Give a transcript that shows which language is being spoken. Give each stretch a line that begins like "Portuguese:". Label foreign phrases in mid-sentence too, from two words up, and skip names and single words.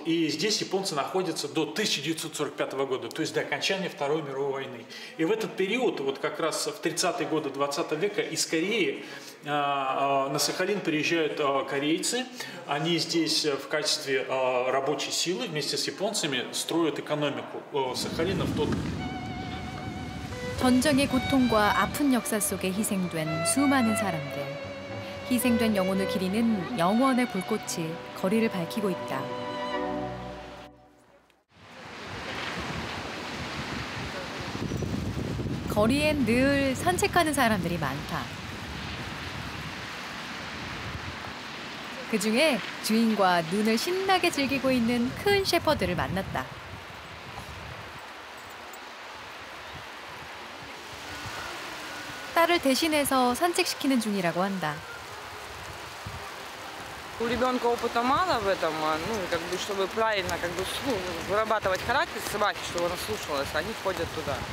Russian: И здесь японцы находятся до 1945 года, то есть до окончания Второй мировой войны. И в этот период, вот как раз в 30-е годы 20 века, из Кореи на Сахалин приезжают корейцы. Они здесь в качестве рабочей силы вместе с японцами строят экономику Сахалина в тот.
Korean: 전쟁의 고통과 아픈 역사 속에 희생된 수많은 사람들. 희생된 영혼을 기리는 영원의 불꽃이 거리를 밝히고 있다. 거리엔 늘 산책하는 사람들이 많다. 그중에 주인과 눈을 신나게 즐기고 있는 큰 셰퍼드를 만났다. 딸을 대신해서 산책시키는 중이라고 한다.
Russian: У ребенка опыта мало в этом, чтобы правильно вырабатывать характер собаки, чтобы она слушалась, они ходят туда.